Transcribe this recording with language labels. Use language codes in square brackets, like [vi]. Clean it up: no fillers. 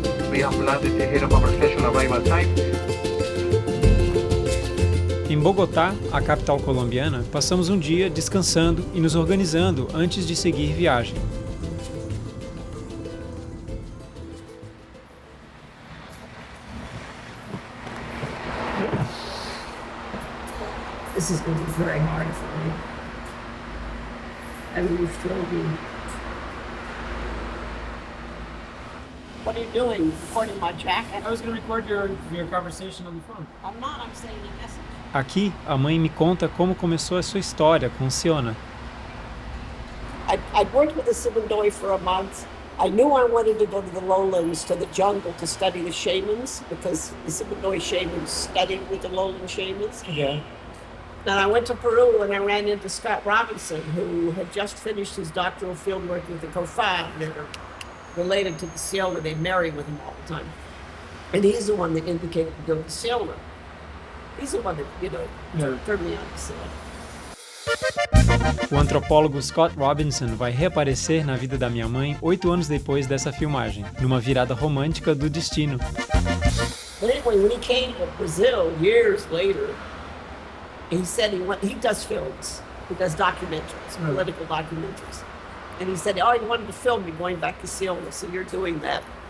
[en] We have landed ahead of our scheduled arrival time. [pt] Em Bogotá, a capital colombiana, passamos um dia descansando e nos organizando antes de seguir viagem. [en] This is going to be very hard for me. I mean, you've told me. What are you doing? Recording my jacket? I was going to record your conversation on the phone. I'm not, I'm saying a message. [pt] Aqui, a mãe me conta como começou a sua história com Siona. [en] I'd worked with the Sibundoy for a month. I knew I wanted to go to the lowlands, to the jungle, to study the shamans, because the Sibundoy shamans studied with the lowland shamans. Yeah. And I went to Peru and I ran into Scott Robinson, who had just finished his doctoral fieldwork with the Kofan. They're related to the Selma. They marry with him all the time. And he's the one that indicated to go to Selma. He's the one that, turned me on to Selma. [pt] O antropólogo Scott Robinson vai reaparecer na vida da minha mãe 8 anos depois dessa filmagem, numa virada romântica do destino. [en] But anyway, when he came to Brazil years later, he said he does films. He does documentaries, political documentaries. And he said, he wanted to film me going back to Ciona, so you're doing that.